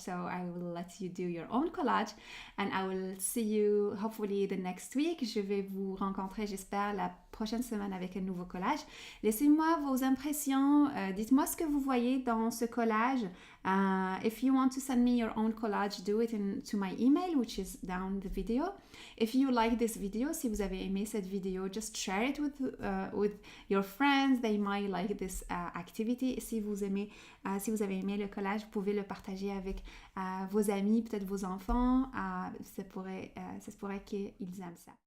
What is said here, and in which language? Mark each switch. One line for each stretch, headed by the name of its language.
English: So I will let you do your own collage and I will see you hopefully the next week.
French: Je vais vous rencontrer, j'espère, la prochaine semaine avec un nouveau collage. Laissez-moi vos impressions, dites-moi ce que vous voyez dans ce collage.
English: If you want to send me your own collage, do it to my email, which is down the video. If you like this video,
French: si vous avez aimé cette vidéo,
English: just share it with your friends. They might like this activity.
French: Si vous avez aimé le collage, vous pouvez le partager avec vos amis, peut-être vos enfants. Ça se pourrait qu'ils aiment ça.